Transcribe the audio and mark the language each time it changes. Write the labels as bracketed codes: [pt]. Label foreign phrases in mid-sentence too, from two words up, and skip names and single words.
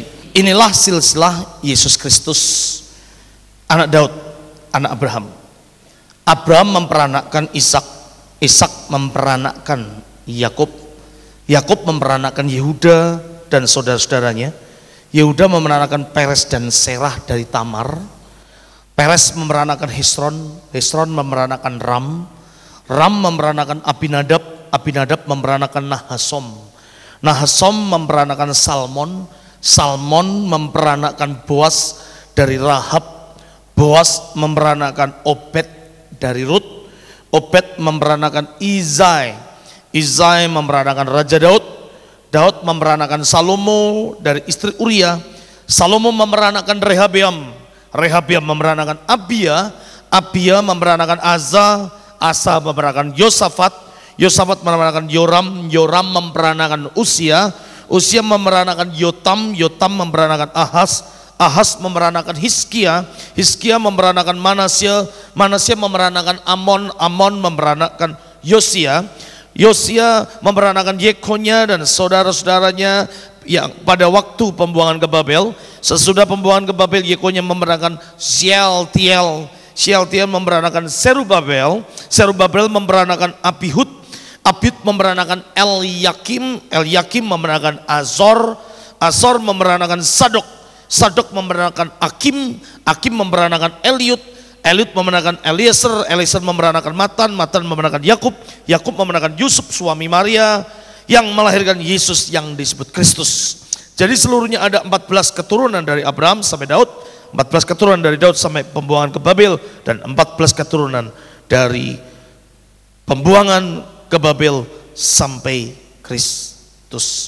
[id] Inilah silsilah Yesus Kristus, anak Daud, anak Abraham. Abraham memperanakkan Ishak, Ishak memperanakkan Yakub, Yakub memperanakkan Yehuda dan saudara-saudaranya. Yehuda memeranakkan Peres dan Serah dari Tamar. Peres memeranakkan Hesron, Hesron memeranakkan Ram, Ram memeranakkan Abinadab, Abinadab memeranakkan Nahasom, Nahasom memeranakkan Salmon, Salmon memeranakkan Boas dari Rahab, Boas memeranakkan Obed dari Rut, Obed memeranakkan Izai, Izai memeranakkan Raja Daud, Daud memeranakan Salomo dari istri Uria, Salomo memeranakan Rehabeam, Rehabeam memeranakan Abia, Abia memeranakan Asa, Asa memeranakan Yosafat, Yosafat memeranakan Yoram, Yoram memeranakan Usia, Usia memeranakan Yotam, Yotam memeranakan Ahaz, Ahaz memeranakan Hizkia, Hizkia memeranakan Manasya, Manasya memeranakan Amon, Amon memeranakan Yosia, Yosia memeranakan Yekonya dan saudara-saudaranya yang pada waktu pembuangan ke Babel. Sesudah pembuangan ke Babel, Yekonya memeranakan Shealtiel, Shealtiel memeranakan Serubabel, Serubabel memeranakan Abihud, Abihud memeranakan Eliakim, Eliakim memeranakan Azor, Azor memeranakan Sadok, Sadok memeranakan Akim, Akim memeranakan Eliud, Eliud memenangkan Eliezer, Eliezer memenangkan Matan, Matan memenangkan Yakub, Yakub memenangkan Yusuf suami Maria yang melahirkan Yesus yang disebut Kristus. Jadi seluruhnya ada 14 keturunan dari Abraham sampai Daud, 14 keturunan dari Daud sampai pembuangan ke Babel, dan 14 keturunan dari pembuangan ke Babel sampai Kristus.